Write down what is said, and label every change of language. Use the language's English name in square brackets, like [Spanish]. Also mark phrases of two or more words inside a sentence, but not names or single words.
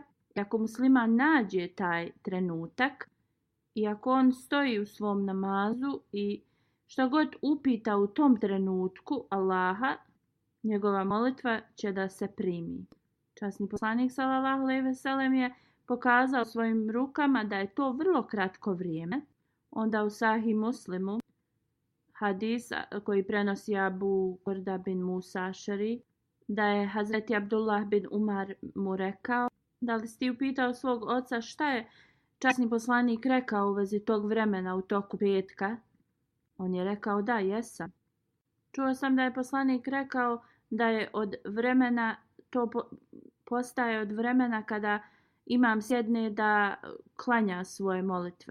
[Bosnian] I ako musliman nađe taj trenutak i ako on stoji u svom namazu i što god upita u tom trenutku Allaha, njegova molitva će da se primi. Časni poslanik [Arabic] صلى الله عليه وسلم [Bosnian] je pokazao svojim rukama da je to vrlo kratko vrijeme. Onda u Sahih Muslimu hadis koji prenosi Abu Kurda bin Musa Ašari, da je Hazreti Abdullah bin Umar mu rekao: da li si ti upitao svog oca šta je časni poslanik rekao u vezi tog vremena u toku petka? On je rekao: da, jesam. Čuo sam da je poslanik rekao da je od vremena, to postaje od vremena kada imam sjedne da klanja svoje molitve.